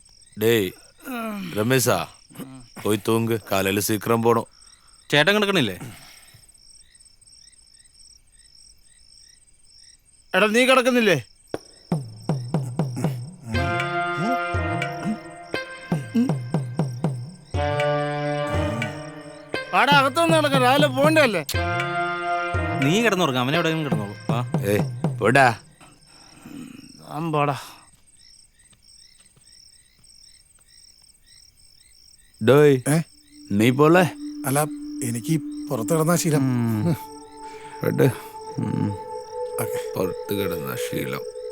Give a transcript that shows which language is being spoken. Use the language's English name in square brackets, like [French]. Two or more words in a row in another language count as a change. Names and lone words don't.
[Tamil] டேய் ரமேஷா போய் தூங்கு, காலையில சீக்கிரம் போடும். [Malayalam] ചേട്ടൻ കിടക്കണില്ലേ? എടാ നീ കിടക്കുന്നില്ലേ? ആടെ അകത്തൊന്നും കിടക്കാം, രാവിലെ പോണ്ടല്ലേ. നീ കിടന്നുറങ്ങാം, അവനെ എവിടെയെങ്കിലും കിടന്നോളൂ. [Tamil] ஏய் போடா. [Malayalam] അമ്പാടാ. டேய் നീ പോലെ അല്ല, എനിക്ക് പുറത്ത് കിടന്ന ശീലം. പുറത്ത് കിടന്ന ശീലം.